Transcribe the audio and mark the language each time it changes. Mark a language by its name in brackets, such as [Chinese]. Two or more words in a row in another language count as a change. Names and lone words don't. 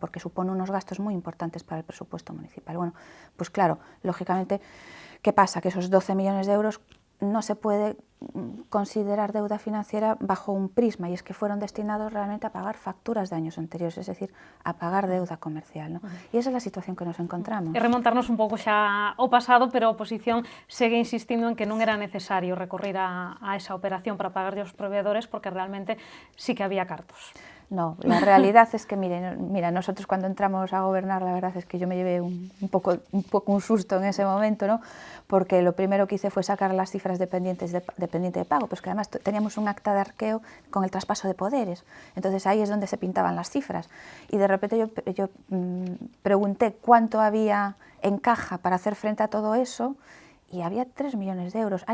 [Spanish] Porque supone unos gastos muy importantes para el presupuesto municipal. Bueno, pues claro, lógicamente, ¿qué pasa? Que esos 12 millones de euros no se puede considerar deuda financiera bajo un prisma, y es que fueron destinados realmente a pagar facturas de años anteriores, es decir, a pagar deuda comercial, ¿no? [Galician] E esa é a situación que nos encontramos. E remontarnos un pouco xa ao pasado, pero a oposición segue insistindo en que non era necesario recorrer a esa operación para pagarlle aos proveedores, porque realmente sí que había cartos. [Spanish] No, la realidad es que, mira, nosotros cuando entramos a gobernar, la verdad es que yo me llevé un poco un susto en ese momento, ¿no? Porque lo primero que hice fue sacar las cifras de pendiente de pago, pues que además teníamos un acta de arqueo con el traspaso de poderes, entonces ahí es donde se pintaban las cifras, y de repente yo pregunté cuánto había en caja para hacer frente a todo eso, y había 3 millones de euros.